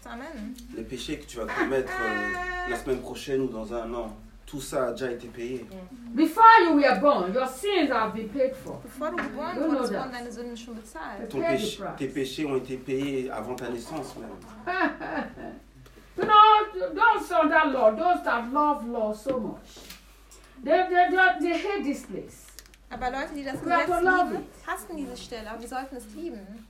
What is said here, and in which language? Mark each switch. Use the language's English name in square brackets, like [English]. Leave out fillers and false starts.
[English] Amen. [French] Les péchés que tu vas commettre la semaine prochaine ou dans un an, tout ça a déjà été payé. [English] Before you were born, your sins have been paid for. [German] Bevor du geboren wurdest, wurden deine Sünden schon bezahlt. [French] Tes péchés ont été payés avant ta naissance même. [English] You know, don't serve that Lord, those that love Lord so much. They hate this place. [German] Aber Leute, die das Gesetz lieben, hassen diese Stelle, aber wir sollten es lieben.